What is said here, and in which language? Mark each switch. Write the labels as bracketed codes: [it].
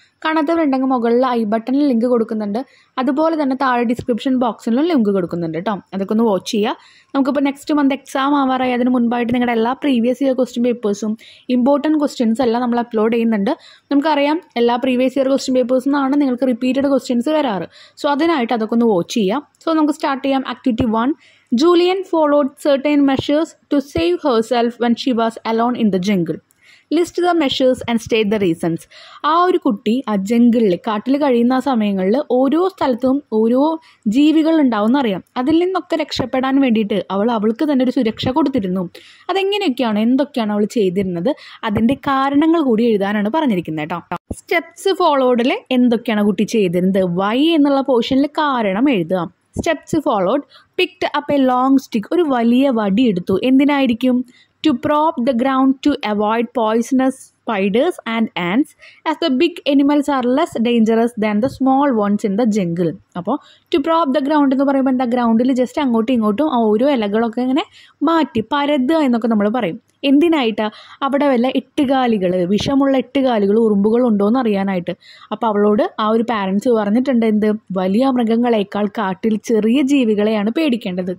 [ml] കാണാത്തവരുണ്ടെങ്കിൽ മുകളിൽ ഐ ബട്ടണിൽ ലിങ്ക് കൊടുക്കുന്നുണ്ട്, അതുപോലെ തന്നെ താഴെ ഡിസ്ക്രിപ്ഷൻ ബോക്സിലും ലിങ്ക് കൊടുക്കുന്നുണ്ട് കേട്ടോ. അതൊക്കെ ഒന്ന് വാച്ച് ചെയ്യുക. നമുക്കിപ്പോൾ നെക്സ്റ്റ് മന്ത് എക്സാം ആവാറായി. അതിന് മുൻപായിട്ട് നിങ്ങളുടെ എല്ലാ previous year question പേപ്പേഴ്സും important questions എല്ലാം നമ്മൾ അപ്ലോഡ് ചെയ്യുന്നുണ്ട്. നമുക്കറിയാം എല്ലാ പ്രീവിയസ് ഇയർ ക്വസ്റ്റ്യൻ പേപ്പേഴ്സിൽ നിന്നാണ് നിങ്ങൾക്ക് റിപ്പീറ്റഡ് ക്വസ്റ്റ്യൻസ് വരാറ്. സോ അതിനായിട്ട് അതൊക്കെ ഒന്ന് വാച്ച് ചെയ്യാം. സോ നമുക്ക് സ്റ്റാർട്ട് ചെയ്യാം. Activity 1. [en] Julian followed certain measures to save herself when she was alone in the jungle. List the measures and state the reasons. [ml] ആ ഒരു കുട്ടി ആ ജംഗിളിൽ കാട്ടിൽ കഴിയുന്ന ആ സമയങ്ങളിൽ ഓരോ സ്ഥലത്തും ഓരോ ജീവികൾ ഉണ്ടാവും അറിയാം. അതിൽ നിന്നൊക്കെ രക്ഷപ്പെടാൻ വേണ്ടിയിട്ട് അവൾക്ക് തന്നെ ഒരു സുരക്ഷ കൊടുത്തിരുന്നു. അതെങ്ങനെയൊക്കെയാണ്, എന്തൊക്കെയാണ് അവൾ ചെയ്തിരുന്നത്, അതിൻ്റെ കാരണങ്ങൾ കൂടി എഴുതാനാണ് പറഞ്ഞിരിക്കുന്നത് കേട്ടോ. സ്റ്റെപ്സ് ഫോളോഡിൽ എന്തൊക്കെയാണ് കുട്ടി ചെയ്തിരുന്നത്, വൈ എന്നുള്ള പോർഷനിൽ കാരണം എഴുതുക. [en] Steps followed. Picked up a long stick. [ml] ഒരു വലിയ വടി എടുത്തു. എന്തിനായിരിക്കും? [en] To prop the ground to avoid poisonous spiders and ants, as the big animals are less dangerous than the small ones in the jungle. [ml] അപ്പോൾ [en] to prop the ground [ml] എന്ന് പറയുമ്പോൾ എന്താ, ഗ്രൗണ്ടിൽ ജസ്റ്റ് അങ്ങോട്ടും ഇങ്ങോട്ടും ഓരോ ഇലകളൊക്കെ ഇങ്ങനെ മാറ്റി പരതുക എന്നൊക്കെ നമ്മൾ പറയും. എന്തിനായിട്ടാ? അവിടെ വല്ല എട്ടുകാലികൾ, വിഷമുള്ള എട്ടുകാലികൾ, ഉറുമ്പുകൾ ഉണ്ടോ എന്ന് അറിയാനായിട്ട്. അപ്പോൾ അവളോട് ആ ഒരു പാരൻസ് പറഞ്ഞിട്ടുണ്ട്, എന്ത്, വലിയ മൃഗങ്ങളെക്കാൾ കാട്ടിൽ ചെറിയ ജീവികളെയാണ് പേടിക്കേണ്ടത്.